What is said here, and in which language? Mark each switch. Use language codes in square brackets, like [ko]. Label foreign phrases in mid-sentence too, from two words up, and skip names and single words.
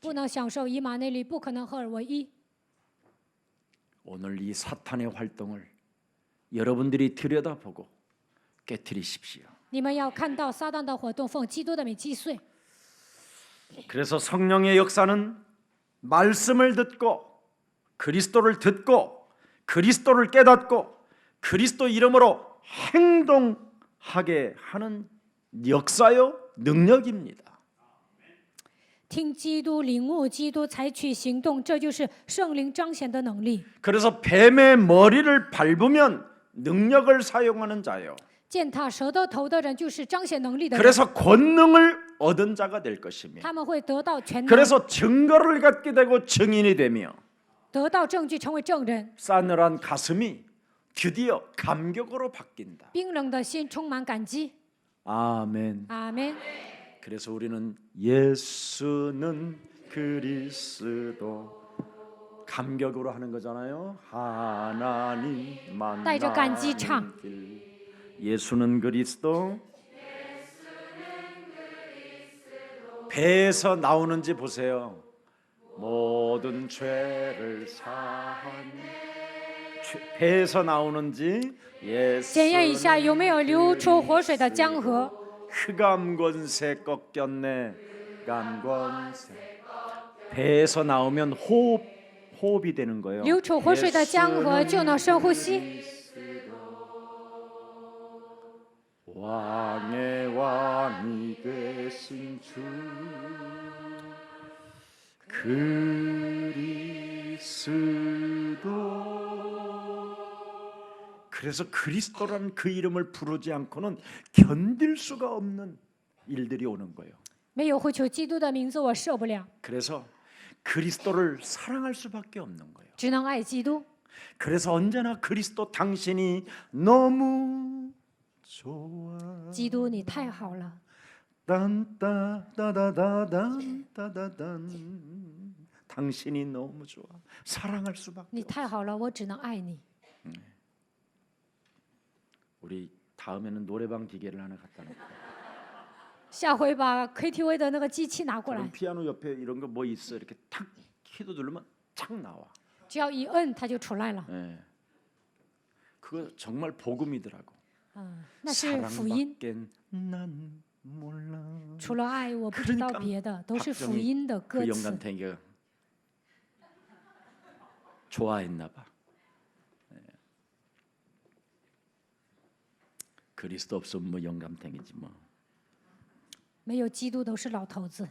[zh] 不能享受以马内利，不可能合而为一。 [ko] 오늘 이 사탄의 활동을 여러분들이 들여다보고 깨트리십시오. [zh] 你们要看到撒旦的活动，奉基督的名击碎。 [ko] 그래서 성령의 역사는 말씀을 듣고 그리스도를 듣고 그리스도를 깨닫고 그리스도 이름으로 행동하게 하는 역사요 능력입니다. [zh] 听基督，领悟基督，采取行动，这就是圣灵彰显的能力。 [ko] 그래서 뱀의 머리를 밟으면 능력을 사용하는 자요. [zh] 践踏蛇的头的人，就是彰显能力的人。 [ko] 그래서 권능을 얻은 자가 될 것이며 [zh] 他们会得到全能， [ko] 그래서 증거를 갖게 되고 증인이 되며 [zh] 得到证据，成为证人。 [ko] 싸늘한 가슴이 드디어 감격으로 바뀐다. [zh] 冰冷的心充满感激。 [ko] 아멘. [zh] 阿门。 [ko] 그래서 우리는 예수는 그리스도 감격으로 하는 거잖아요. 하나님 [zh] 带着感激 [ko] 만나는 [zh] 唱。 [ko] 길. 예수는 그리스도. 배에서 나오는지 보세요. 모든 죄를 사하니. 배에서 나오는지 [zh] 检验一下有没有流出活水的江河。 [ko] 흑암권세 꺾였네. 흑암권세. 배에서 나오면 호흡이 되는 거예요. [zh] 流出活水的江河就能深呼吸。 [ko] 왕의 왕이 되신 주 그리스도. 그래서 그리스도라는 그 이름을 부르지 않고는 견딜 수가 없는 일들이 오는 거예요. [zh] 没有呼求基督的名字，我受不了， [ko] 그래서 그리스도를 사랑할 수밖에 없는 거예요. [zh] 只能爱基督。 [ko] 그래서 언제나 그리스도 당신이 너무 좋아. [zh] 基督你太好了， [ko] 딴따다다단따다단 당신이 너무 좋아. 사랑할 수밖에 [zh] 你 [ko] 없어. [zh] 太好了，我只能爱你。 [ko] 우리 다음에는 노래방 기계를 하나 갖다 놓고 [zh] 下回把 KTV 的那个机器拿过 [ko] 그럼 [zh] 来， [ko] 피아노 옆에 이런 거 뭐 있어 이렇게 탁 키도 누르면 착 나와. [zh] 只要一摁它就出来了。 [ko] 예. 그거 정말 복음이더라고. [zh] 那是福音。 [ko] 사랑밖엔 난 몰라. [zh] 除了爱，我不知道 [ko] 그러니까 [zh] 别的，都是福音的歌 [ko] 그 [zh] 词。 [ko] 영감탱이가 좋아했나 봐. 예. 그리스도 없으면 뭐 영감탱이지 뭐. [zh] 没有基督都是老头子。